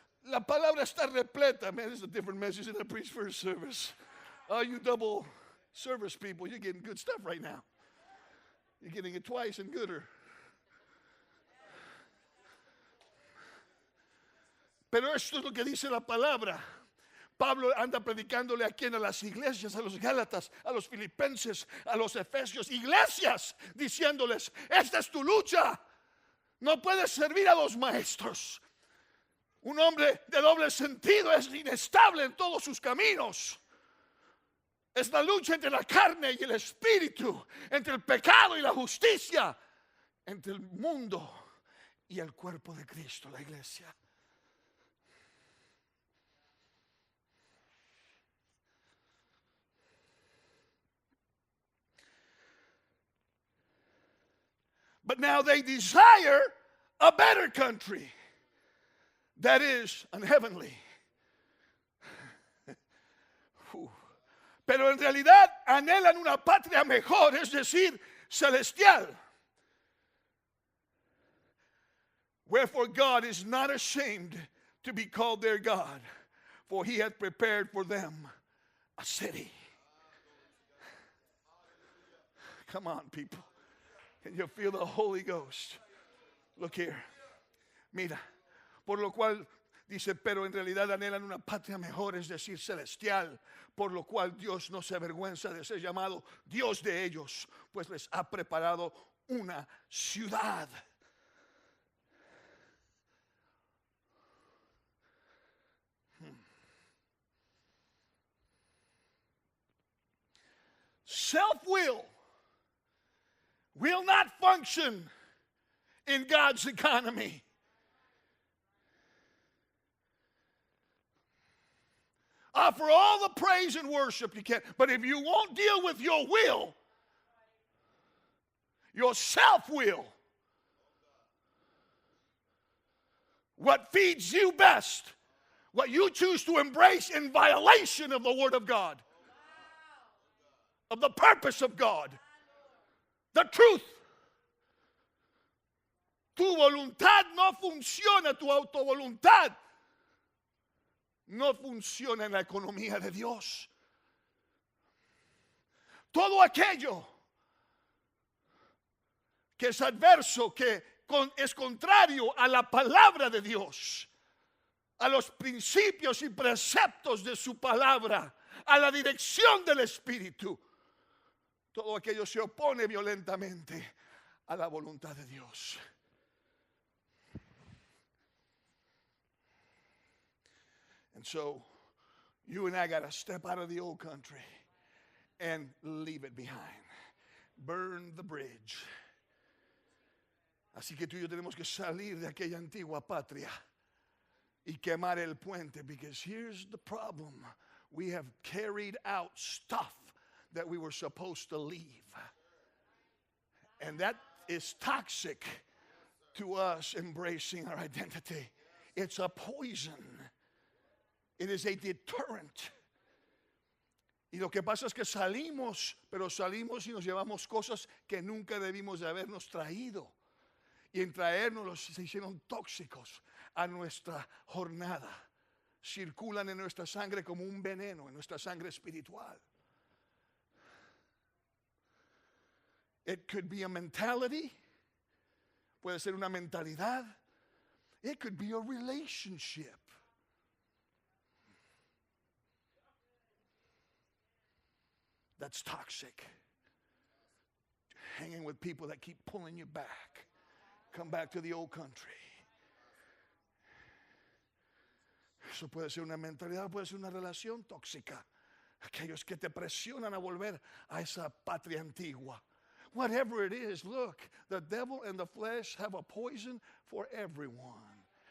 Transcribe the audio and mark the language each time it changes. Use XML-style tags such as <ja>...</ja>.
<es>La palabra está repleta.</es> <en>Man, this is a different message than I preached first service. Oh, you double service people, you're getting good stuff right now. You're getting it twice and gooder.</en> <es>Pero esto es lo que dice la palabra. Pablo anda predicándole a quien, a las iglesias, a los Gálatas, a los Filipenses, a los Efesios, iglesias, diciéndoles, esta es tu lucha. No puedes servir a dos maestros. Un hombre de doble sentido es inestable en todos sus caminos. Es la lucha entre la carne y el espíritu, entre el pecado y la justicia, entre el mundo y el cuerpo de Cristo, la iglesia.</es> <en>But now they desire a better country. That is unheavenly.</en> <es>Pero en realidad anhelan una patria mejor, es decir, celestial.</es> <en>Wherefore God is not ashamed to be called their God, for he hath prepared for them a city. Come on, people. Can you feel the Holy Ghost? Look here.</en> <es>Mira, por lo cual dice, pero en realidad anhelan una patria mejor, es decir, celestial, por lo cual Dios no se avergüenza de ser llamado Dios de ellos, pues les ha preparado una ciudad.</es> <en>Self-will will not function in God's economy. Offer all the praise and worship you can, but if you won't deal with your will, your self-will, what feeds you best, what you choose to embrace in violation of the Word of God, of the purpose of God, the truth.</en> <es>Tu voluntad no funciona, tu autovoluntad no funciona en la economía de Dios. Todo aquello que es adverso, que es contrario a la palabra de Dios, a los principios y preceptos de su palabra, a la dirección del Espíritu, todo aquello se opone violentamente a la voluntad de Dios.</es> <en>And so, you and I got to step out of the old country and leave it behind. Burn the bridge.</en> <es>Así que tú y yo tenemos que salir de aquella antigua patria y quemar el puente,</es> <en>because here's the problem. We have carried out stuff that we were supposed to leave. And that is toxic to us embracing our identity. It's a poison. It is a deterrent.</en> <es>Y lo que pasa es que salimos, pero salimos y nos llevamos cosas que nunca debimos de habernos traído. Y en traernos se hicieron tóxicos a nuestra jornada. Circulan en nuestra sangre como un veneno, en nuestra sangre espiritual.</es> <en>It could be a mentality.</en> <es>Puede ser una mentalidad.</es> <en>It could be a relationship. That's toxic. Hanging with people that keep pulling you back. Come back to the old country.</en> <es>Eso puede ser una mentalidad, puede ser una relación tóxica. Aquellos que te presionan a volver a esa patria antigua.</es> <en>Whatever it is, look, the devil and the flesh have a poison for everyone.</en>